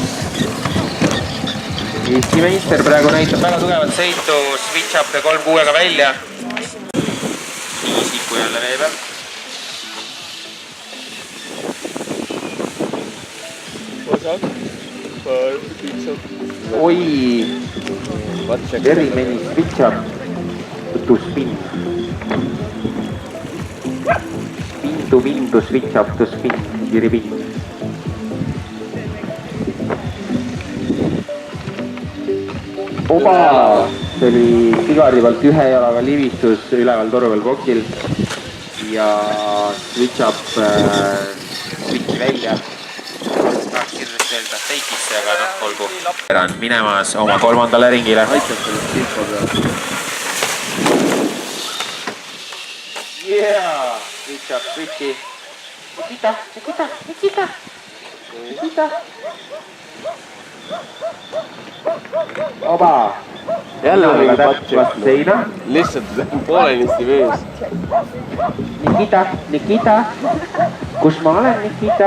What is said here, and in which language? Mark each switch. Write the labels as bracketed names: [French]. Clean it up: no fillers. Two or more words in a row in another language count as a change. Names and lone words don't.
[Estonian] Eesti meister praegu näitab väga tugevat sõitu, [English] switch up [Estonian] ja 3-6-ga välja. Nii, Siku jälle vee peal. Oi, [English] very many switch up to spin. Spin to switch up to spin, repeat. [Estonian] Oba! See oli Sigardi poolt ühe jalaga livistus üleval toruvel boksil ja [English] switch up [Estonian] switchi välja. Tahaks kindlasti öelda teikisse, aga noh, olgu. On minemas oma kolmandale ringile. Aitab sellest info peal. [English] Yeah! Switch up, [Estonian] switchi. Nikita. Oba! Jälle on mingi vastu seina. Lihtsalt poolenisti vees. Nikita. Kus ma olen, Nikita?